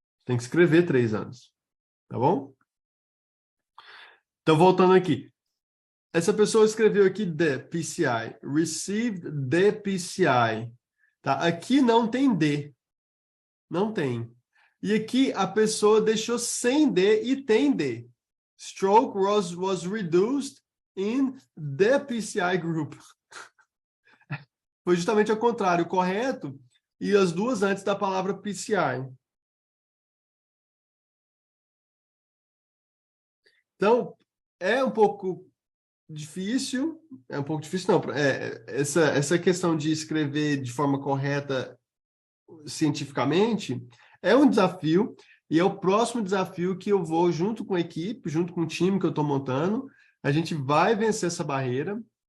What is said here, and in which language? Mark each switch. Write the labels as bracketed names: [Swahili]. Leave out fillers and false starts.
[Portuguese] Tem que escrever 3 anos. Tá bom? Então, voltando aqui. Essa pessoa escreveu aqui the PCI. [English] Received the PCI. Tá? [Portuguese] Aqui não tem D. Não tem. E aqui a pessoa deixou sem D e tem D. [English] Stroke was reduced in the PCI group. [Portuguese] Foi justamente ao contrário, correto, e as duas antes da palavra PCI. Então, é um pouco difícil, não, essa questão de escrever de forma correta cientificamente é um desafio, e é o próximo desafio que eu vou, junto com a equipe, junto com o time que eu estou montando, a gente vai vencer essa barreira,